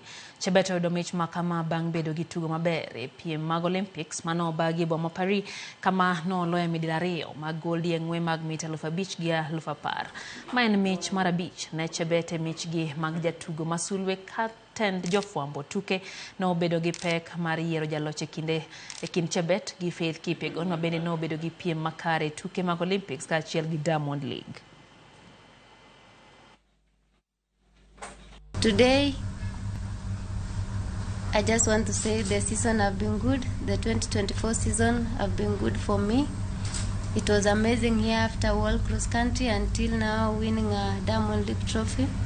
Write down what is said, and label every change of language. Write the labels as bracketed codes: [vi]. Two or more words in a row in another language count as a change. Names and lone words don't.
[luo] Chebet oyudo mich makama bang' bedo gi tugo maber e piem mag Olympics mano bagi boma Paris kama noloyo midila 2 mag goldi e ng'we mag mita 5,000 gi 10,000. Ma en mich mar 5 ne Chebet e michgi mag jatugo masulwe tend jofwambo tuke no bedo gi pek mar yiero jaloch e kind Chebet gi Faith Kipyegon ma bende no bedo gi piem makare tuke mag Olympics ka achiel gi Diamond League. [en] Today I just want to say the season have been good. The 2024 season have been good for me. It was amazing here after World Cross Country until now winning a Diamond League trophy.